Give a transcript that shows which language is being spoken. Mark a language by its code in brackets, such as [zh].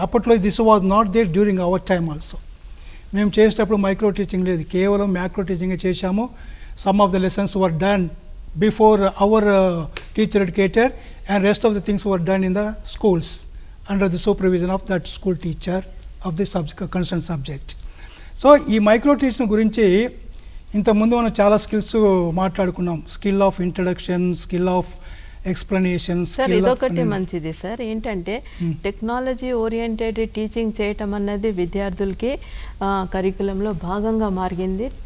[te] అప్పట్లో [en] This was not there during our time also. [te] మేము చేసేటప్పుడు మైక్రో టీచింగ్ లేదు, కేవలం మ్యాక్రో టీచింగే చేశాము. [en] Some of the lessons were done before our teacher educator and rest of the things were done in the schools under the supervision of that school teacher of the concerned subject. [te] So ఈ micro teaching గురించి ఇంతకుముందు మనం చాలా skills మాట్లాడుకున్నాం. Skill of introduction, skill of explanation. Sir ఇదొకటి మంచిది sir, ఏంటంటే technology oriented teaching చేయటం అన్నది విద్యార్థులకి కరికులంలో భాగంగా మారింది.